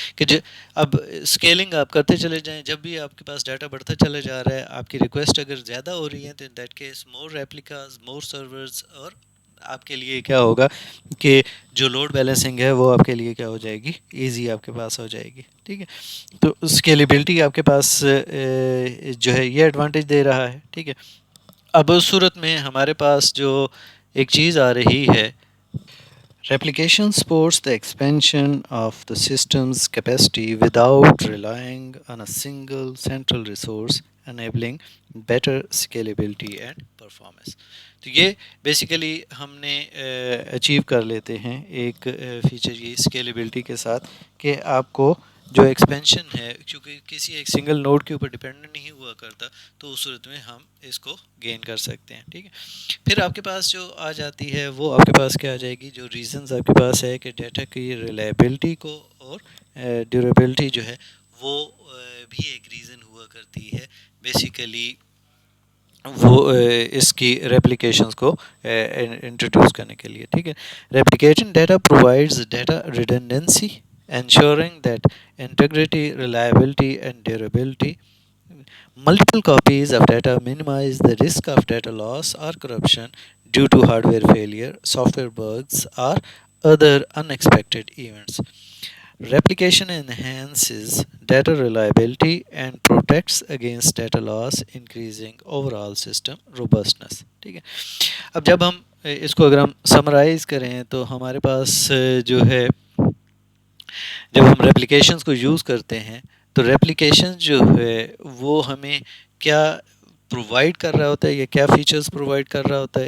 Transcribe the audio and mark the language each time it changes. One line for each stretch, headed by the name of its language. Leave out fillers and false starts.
Urdu: کہ اب اسکیلنگ آپ کرتے چلے جائیں, جب بھی آپ کے پاس ڈیٹا بڑھتا چلا جا رہا ہے, آپ کی ریکویسٹ اگر زیادہ ہو رہی ہیں تو
English: in that case more replicas more servers,
Urdu: اور آپ کے لیے کیا ہوگا کہ جو لوڈ بیلنسنگ ہے وہ آپ کے لیے کیا ہو جائے گی, ایزی آپ کے پاس ہو جائے گی, ٹھیک ہے. تو اسکیلیبلٹی آپ کے پاس جو ہے یہ ایڈوانٹیج دے رہا ہے, ٹھیک ہے. اب اس صورت میں ہمارے پاس جو ایک چیز آ رہی ہے,
English: replication supports the expansion of the system's capacity without relying on a single central resource, enabling better scalability and performance.
Urdu: تو یہ بیسیکلی ہم نے اچیو کر لیتے ہیں ایک فیچر یہ اسکیلیبلٹی کے ساتھ کہ آپ کو جو ایکسپینشن ہے کیونکہ کسی ایک سنگل نوڈ کے اوپر ڈپینڈنٹ نہیں ہوا کرتا تو اس صورت میں ہم اس کو گین کر سکتے ہیں, ٹھیک ہے. پھر آپ کے پاس جو آ جاتی ہے وہ آپ کے پاس کیا آ جائے گی, جو ریزنز آپ کے پاس ہے کہ ڈیٹا کی ریلائبلٹی کو اور ڈیوریبلٹی جو ہے وہ بھی ایک ریزن ہوا کرتی ہے بیسیکلی وہ اس کی ریپلیکیشنز کو انٹروڈیوس کرنے کے لیے, ٹھیک ہے.
English: Replicating data provides data redundancy ensuring that integrity, reliability and durability. Multiple copies of data minimize the risk of data loss or corruption due to hardware failure, software bugs or other unexpected events. Replication enhances data reliability and protects against data loss, increasing overall system robustness.
Urdu: ٹھیک ہے. اب جب ہم اس کو اگر ہم summarize کریں تو ہمارے پاس جو ہے جب ہم ریپلیکیشنز کو یوز کرتے ہیں تو ریپلیکیشن جو ہے وہ ہمیں کیا پرووائڈ کر رہا ہوتا ہے یا کیا فیچرز پرووائڈ کر رہا ہوتا ہے.